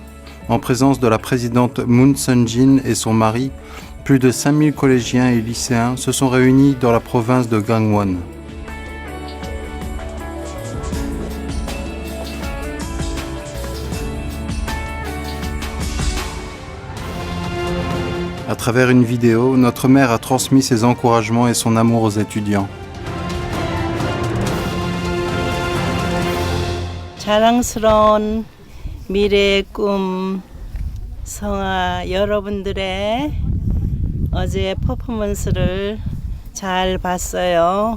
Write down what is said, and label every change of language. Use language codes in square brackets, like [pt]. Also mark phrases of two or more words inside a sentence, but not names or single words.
[fr] En présence de la présidente Moon Sun-jin et son mari, plus de 5000 collégiens et lycéens se sont réunis dans la province de Gangwon. À travers une vidéo, notre mère a transmis ses encouragements et son amour aux étudiants. [ko] 자랑스러운 미래의 꿈 성아 여러분들의 어제 퍼포먼스를 잘 봤어요.